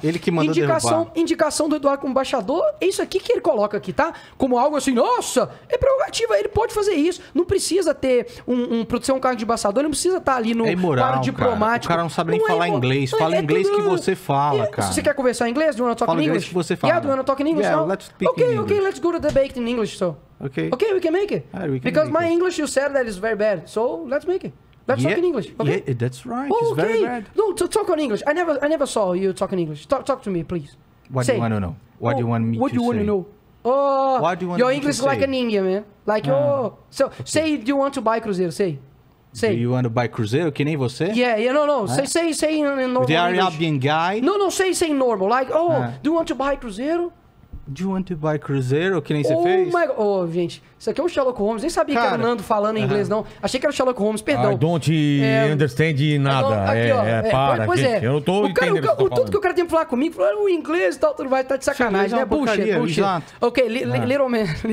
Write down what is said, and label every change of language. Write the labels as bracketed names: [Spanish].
[Portuguese] Ele que mandou indicação do Eduardo como embaixador, é isso aqui que ele coloca aqui, tá? Como algo assim, nossa, prerrogativa, ele pode fazer isso. Não precisa ter ser um cargo de embaixador, não precisa estar ali no quadro diplomático. O cara não sabe nem falar inglês. Fala inglês que você fala, cara. Você quer conversar em inglês? [English] Do you want to talk in English? [Portuguese] Que você fala. [English] Yeah, do you want to talk in English? Yeah, let's speak in English. Okay, let's go to the debate in English, so. Okay, we can make it. Because my English, you said that is very bad. So, let's make it. Let's talk in English. Okay? Yeah, that's right. It's very bad. No, to talk in English. I never saw you talk in English. Talk to me, please. What do you want to know? What do you want me to say? What do you want to know? Your English is like an Indian, man. Like, So, say, do you want to buy Cruzeiro? Say. Do you want to buy Cruzeiro? [Portuguese] Que nem você? [English] Yeah, no. Say in normal The English. Arabian guy? No, say normal. Like, do you want to buy Cruzeiro? Do you want to buy Cruzeiro? [Portuguese] Que nem você fez? Gente, isso aqui é o Sherlock Holmes. Nem sabia que era o Nando falando em inglês, não. Achei que era o Sherlock Holmes, perdão. [English] I don't understand [Portuguese] nada. Gente. Eu não tô entendendo tudo que o cara tem pra falar comigo, falou o inglês e tal, tudo vai estar de sacanagem, né? [English] Bullshit. [Portuguese] Exato. [English] Ok, little man.